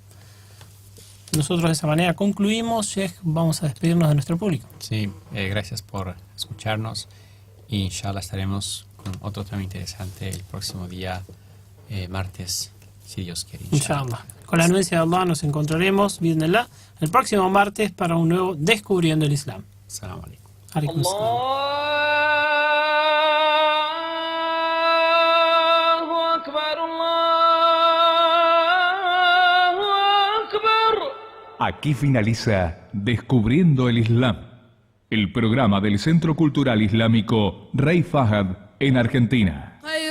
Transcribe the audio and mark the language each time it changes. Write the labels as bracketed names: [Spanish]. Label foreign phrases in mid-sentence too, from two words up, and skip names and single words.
[Spanish] Nosotros de esa manera concluimos. Sheikh, vamos a despedirnos de nuestro público. Sí, gracias por escucharnos y inshallah estaremos con otro tema interesante el próximo día, martes, si Dios quiere. Inshallah. Con la anuencia de Allah nos encontraremos, bi'idhnillah, el próximo martes para un nuevo Descubriendo el Islam. [Arabic] السلام عليكم. عليكم السلام. [Spanish] Aquí finaliza Descubriendo el Islam, el programa del Centro Cultural Islámico Rey Fahd en Argentina.